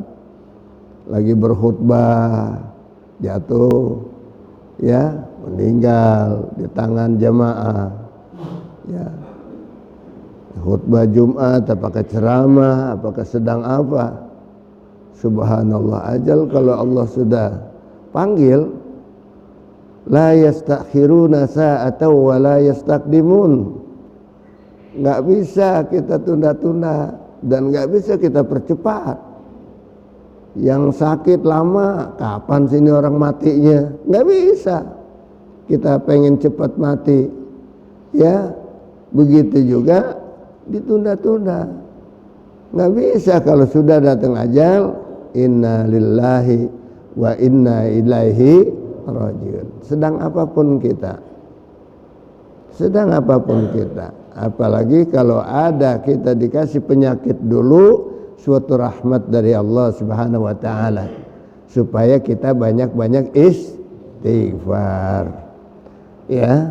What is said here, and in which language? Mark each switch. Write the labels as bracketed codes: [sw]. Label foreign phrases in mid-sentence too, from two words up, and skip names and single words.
[id] Lagi berkhutbah jatuh, ya, meninggal di tangan jamaah, ya. Khutbah Jumat, apakah ceramah, apakah sedang apa? Subhanallah, ajal kalau Allah sudah panggil, [ar] لا يستأخرون ساعة ولا يستقدمون. [id] Nggak bisa kita tunda-tunda dan nggak bisa kita percepat. Yang sakit lama, kapan sini orang matinya? Nggak bisa. Kita pengen cepat mati, ya. Begitu juga ditunda-tunda. Nggak bisa kalau sudah datang ajal. [ar] إنا لله وإنا إليه راجعون. [id] Sedang apapun kita, apalagi kalau ada kita dikasih penyakit dulu, suatu rahmat dari Allah [ar] سبحانه وتعالى [id] supaya kita banyak-banyak istighfar, ya.